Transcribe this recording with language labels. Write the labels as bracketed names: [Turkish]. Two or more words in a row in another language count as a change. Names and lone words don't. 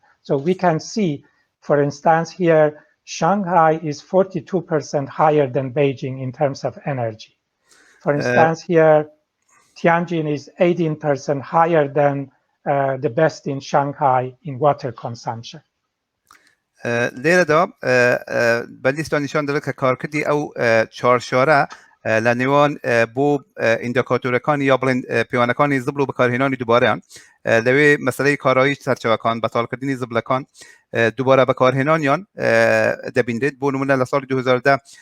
[English] So we can see, for instance, here, Shanghai is 42% higher than Beijing in terms of energy. For instance, here, Tianjin is 18% higher than the best in Shanghai in water consumption. [Central Kurdish] لێرەدا بەلیستان نیشان دەدات کە کارکردی ئەو 4 شارە لە نێوان بۆ ئیندیکاتۆرەکانی یا بڵێن پەیوانەکانی زبل و بەکارهێنانی دووبارەیان لەوێ مەسەلەی کارایی سەرچاوەکان بەتاڵکردنی زبلەکان دووبارە بەکارهێنانیان دەبینرێت بۆ نمونە لە ساڵی 2010